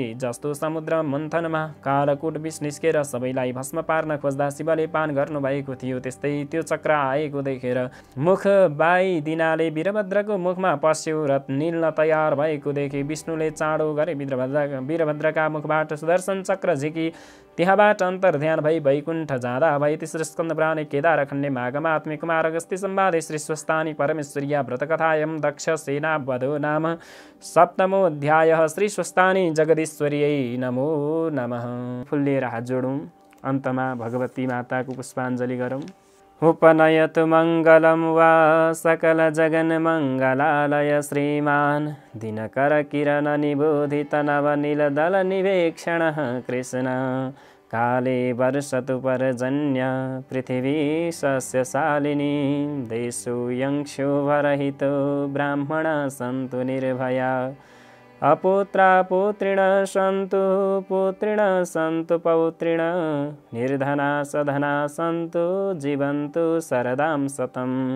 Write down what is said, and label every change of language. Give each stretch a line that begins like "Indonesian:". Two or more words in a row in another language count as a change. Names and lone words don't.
Nepali: जस्तो समुद्र मन्थनमा कालकूट विष निस्केर सबैलाई भस्म पार्न खोज्दा शिवले पान गर्नुभएको थियो, त्यस्तै त्यो चक्र आएको देखेर मुख बाइदिनाले वीरभद्रको मुखमा पस्यो र निल्न तयार भएको देखि विष्णुले चाँडो गरे वीरभद्रका मुखबाट सुदर्शन चक्र झिकी त्यहाँबाट अन्तर्ध्यान भई वैकुण्ठ जाँदा भई तेस्रो
Sanskrit: स्कन्द पुराणे केदार खण्डे माघमात्मे कुमार अगस्त्य संवादे श्री स्वस्तानी परमेश्वर्या व्रतकथायं दक्ष सेना वधो नाम सप्तमोऽध्यायः। श्री स्वस्तानी जगदीश्वर्यै नमो नमः।
Nepali: फुल्लिएर हात जोडौँ, अन्तमा भगवती माताको पुष्पाञ्जलि गरौँ।
Sanskrit: उपनयतु मङ्गलं वा सकल जगन मङ्गलालय श्रीमान् दिनकर किरण निबोधित नव नीलदल निवेक्षणः कृष्ण काले वर्षतु पर्जन्य पृथिवी सस्यशालिनी देशो यंक्षो वरहितो ब्राह्मणा सन्तु निर्भया अपुत्रा पुत्रिण सन्तु पुत्रिण सन्तु पौत्रिण निर्धना सधना सन्तु जीवन्तु शरदां शतं